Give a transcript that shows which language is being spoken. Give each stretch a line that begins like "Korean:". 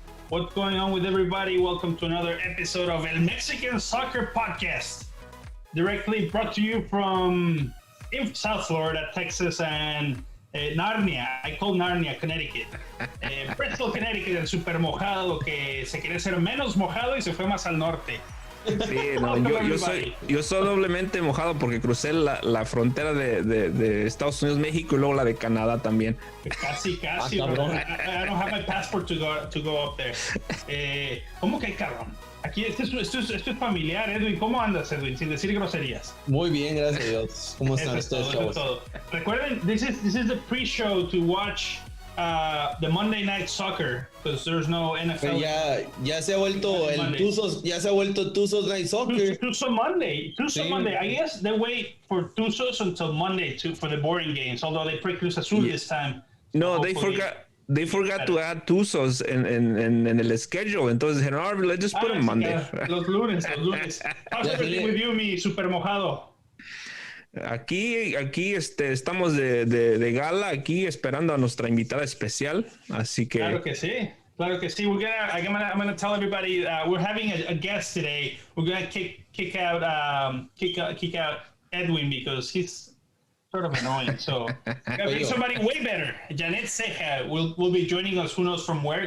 English: What's going on with everybody? Welcome to another episode of El Mexican Soccer Podcast. Directly brought to you from South Florida, Texas, and Narnia. I call Narnia, Connecticut.
Spanish: Bristol, Connecticut, el super mojado que se quiere ser menos mojado y se fue más al norte. Sí, no, yo soy doblemente mojado porque crucé la frontera de Estados Unidos, México y luego la de Canadá también. Casi,
English: I don't have my passport to go up there.
Spanish: ¿Cómo que cabrón? Aquí esto es familiar, Edwin. ¿Cómo andas, Edwin? Sin decir groserías. Muy bien, gracias a Dios. ¿Cómo están ustedes, chavos? Todo. Recuerden,
English: this is the pre-show to watch the Monday Night Soccer, because there's no NFL.
Spanish: Ya se ha vuelto el Tuzos, ya se ha vuelto Tuzos Night Soccer.
English: Tuzo Monday. I guess they wait for Tuzos until Monday for the boring games. Although they play Cruz Azul this time. No, they forgot to add Tuzos
Spanish: en el
English: schedule.
Spanish: Entonces dijeron,
English: let's just put them Monday.
Spanish: Los lunes.
English: How's everything with you,
Spanish: mi super mojado? Aquí estamos de gala aquí esperando a nuestra invitada especial, así que claro que sí.
English: I'm gonna tell everybody we're having a guest today. We're gonna kick out Edwin because he's sort of annoying. So we're gonna bring somebody way better. Jeannette Ceja will be joining us. Who knows from where?